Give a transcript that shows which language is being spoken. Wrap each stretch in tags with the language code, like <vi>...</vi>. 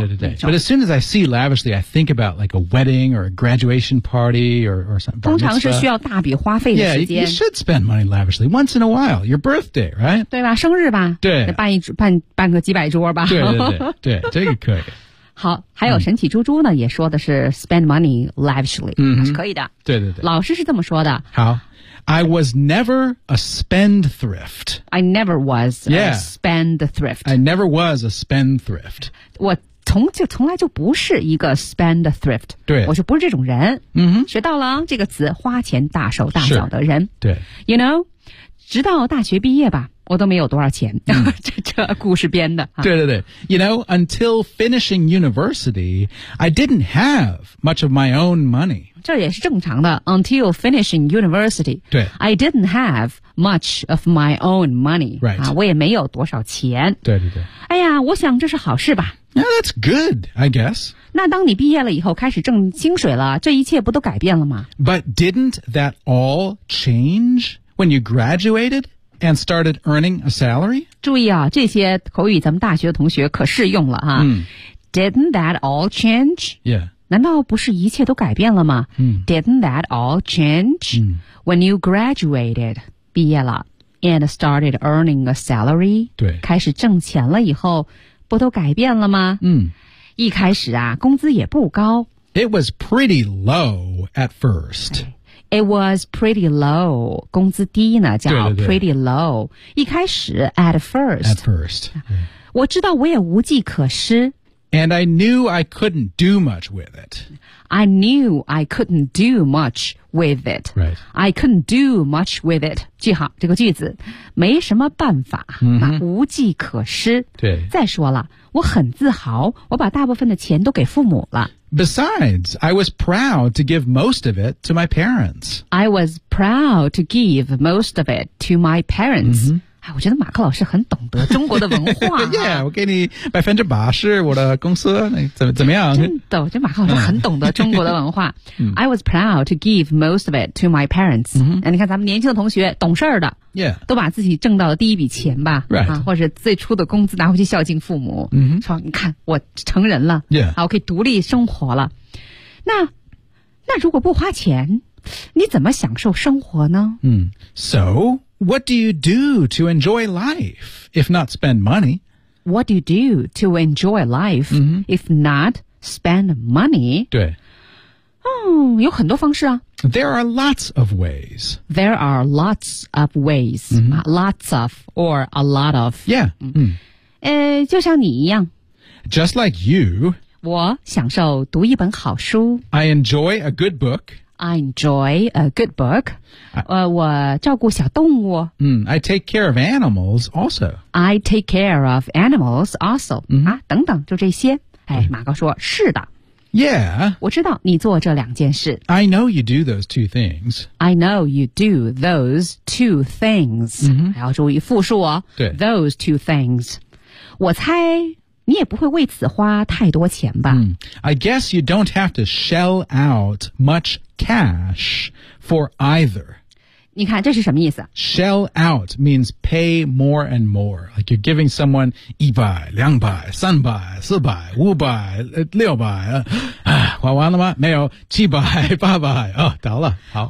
<zh>对对对对对</zh> <en>but as soon as I see lavishly I think about like a wedding or a graduation party or something</en> <zh>通常是需要大笔花费的时间</zh> <en>yeah, you should spend money lavishly once in a while your birthday right</en> <zh>对吧生日吧对办个几百桌吧对对对对这个可以好，还有神奇猪猪呢，也说的是</zh> <en>spend money lavishly，</en> <zh>是可以的。对对对，老师是这么说的。</zh> <en>好。I was never a spendthrift. I never was a、yeah. spendthrift. I never was a spendthrift.</en> <zh>我从来就不是一个 spendthrift. 对，我就不是这种人。 Mm-hmm. 学到了这个词，花钱大手大脚的人。对，</zh> <en>You know，</en> <zh>直到大学毕业吧，我都没有多少钱。这故事编的。对对对</zh> <en>，You know， until finishing university， I didn't have much of my own money.</en> <zh>这也是正常的</zh> <en>until finishing university</en> <zh>对</zh> <en>I didn't have much of my own money、 right.</en> <zh>啊、我也没有多少钱对对对哎呀我想这是好事吧</zh> <en>yeah, That's good, I guess</en> <zh>那当你毕业了以后开始挣薪水了这一切不都改变了吗</zh> <en>But didn't that all change when you graduated and started earning a salary?</en> <zh>注意啊这些口语咱们大学的同学可适用了啊、</zh> <en>Didn't that all change? Yeah</en> <zh>难道不是一切都改变了吗、</zh> <en>Didn't that all change、when you graduated,</en> <zh>毕业了</zh> <en>and started earning a salary,</en> <zh>对开始挣钱了以后不都改变了吗、一开始啊工资也不高。</zh> <en>It was pretty low at first. It was pretty low,</en> <zh>工资低呢叫</zh> <en>pretty low,</en> <zh>对对对一开始</zh> <en>at first. At first.、Yeah.</en> <zh>我知道我也无计可施。</zh> <en>And I knew I couldn't do much with it. I knew I couldn't do much with it. Right. I couldn't do much with it.</en> <zh>记好这个句子，没什么办法，无计可施。对。再说了，我很自豪，我把大部分的钱都给父母了。</zh> <en>Besides, I was proud to give most of it to my parents. I was proud to give most of it to my parents.</en> <zh>哎，我觉得马克老师很懂得中国的文化、啊。</zh> <en>yeah,</en> <zh>我给你80%我的公司，怎么样？真的，我觉得马克老师很懂得中国的文化。</zh> <en>I was proud to give most of it to my parents、 mm-hmm.。</en> <zh>哎，你看咱们年轻的同学，懂事儿的，</zh> <en>yeah.</en> <zh>都把自己挣到的第一笔钱吧，</zh> <en>right.</en> <zh>啊，或者最初的工资拿回去孝敬父母。 Mm-hmm. 说，你看我成人了，</zh> <en>yeah.</en> <zh>啊，我可以独立生活了。那如果不花钱，你怎么享受生活呢？</zh> <en>So. What do you do to enjoy life if not spend money? What do you do to enjoy life、if not spend money?</en> <zh>对、有很多方式啊。</zh> <en>There are lots of ways. There are lots of ways.、lots of or a lot of. Yeah.、</en> <zh>就像你一样。</zh> <en>Just like you.</en> <zh>我享受读一本好书。</zh> <en>I enjoy a good book. I enjoy a good book.</en> <zh>我照顾小动物。</zh> <en>I take care of animals also. I take care of animals also.、</en> <zh>啊，等等，就这些。哎，马高说，是的。</zh> <en>Yeah.</en> <zh>我知道你做这两件事。</zh> <en>I know you do those two things. I know you do those two things.、</en> <zh>还要注意复数哦。对。</zh> <en>Those two things.</en> <zh>我猜你也不会为此花太多钱吧。</zh> <en>I guess you don't have to shell out much cash for either.</en> <zh>你看这是什么意思</zh> <en>Shell out means pay more and more. Like you're giving someone 100, 200, 300, 400, 500, 600,</en> <zh>花完了吗没有</zh> <en>700, 800, 哦得了好。</en>